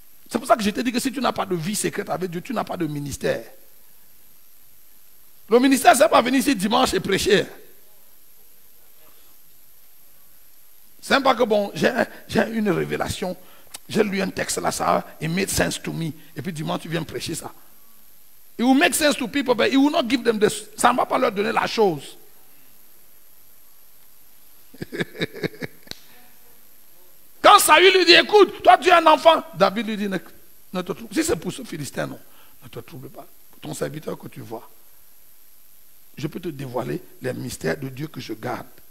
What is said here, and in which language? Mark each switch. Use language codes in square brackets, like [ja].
[fr] C'est pour ça que je t'ai dit que si tu n'as pas de vie secrète avec Dieu, tu n'as pas de ministère. Le ministère, c'est pas venir ici dimanche et prêcher. C'est pas que bon, j'ai une révélation, j'ai lu un texte là, ça, [en] it made sense to me. [fr] Et puis dimanche, tu viens prêcher ça. [en] It will make sense to people, but it will not give them this. [fr] Ça ne va pas leur donner la chose. Quand Saül lui dit, écoute, toi tu es un enfant. David lui dit, ne te trouble. Si c'est pour ce Philistin, non, ne te trouble pas. Pour ton serviteur que tu vois. Je peux te dévoiler les mystères de Dieu que je garde.